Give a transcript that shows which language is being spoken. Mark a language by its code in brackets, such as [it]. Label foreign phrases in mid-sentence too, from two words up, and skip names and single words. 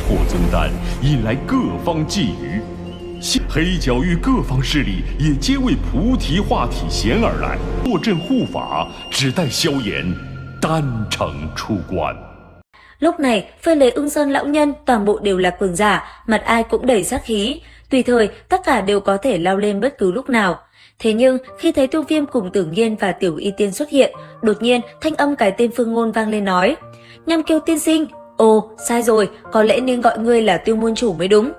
[zh] 增弹，引来各方觊觎。黑角域各方势力也皆为菩提化体贤而来，坐镇护法，只待萧炎丹城出关。 [vi] Lúc này, phơi lấy Ưng Sơn lão nhân toàn bộ đều là cường giả, mặt ai cũng đầy sát khí. Tùy thời, tất cả đều có thể lao lên bất cứ lúc nào. Thế nhưng, khi thấy Tiêu Viêm cùng Tưởng Nhiên và Tiểu Y Tiên xuất hiện, đột nhiên thanh âm cái tên Phương Ngôn vang lên nói: Nham Kiêu tiên sinh, ồ, sai rồi, có lẽ nên gọi ngươi là Tiêu môn chủ mới đúng.